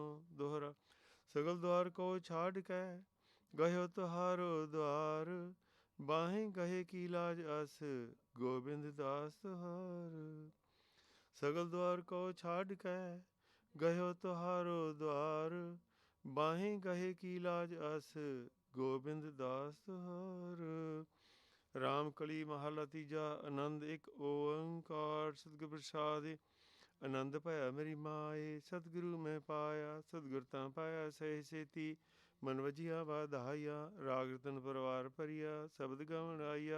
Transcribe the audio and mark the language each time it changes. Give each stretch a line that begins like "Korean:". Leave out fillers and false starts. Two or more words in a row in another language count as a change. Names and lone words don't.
Hindi: दोहरा सगल द्वार को छाड़ कै, गयो तुहारो द्वार। बाहें गहे की लाज अस, गोबिंद दास तुहार। सगल द्वार को छाड़ कै, गयो तुहारो द्वार। बाहें गहे की लाज अस, गोबिंद दास तुहार।
Punjabi: ਰਾਮ ਕਲੀ ਮਹਲਾ ਤੀਜਾ। ਆਨੰਦ ਇੱਕ ਓੰਕਾਰ ਸਤਿਗੁਰ ਪ੍ਰਸਾਦਿ। ਆਨੰਦ ਭਇਆ ਮੇਰੀ ਮਾਏ, ਸਤਿਗੁਰੂ ਮੈਂ ਪਾਇਆ। ਸਤਿਗੁਰ ਤਾਂ ਪਾਇਆ ਸਹਿ ਸੇਤੀ, ਮਨ ਵਜੀਆ ਵਾਧਾਇਆ। ਰਾਗ ਰਤਨ ਪਰਵਾਰ ਭਰੀਆ, ਸ਼ਬਦ ਗਵਣ ਆਈਆ।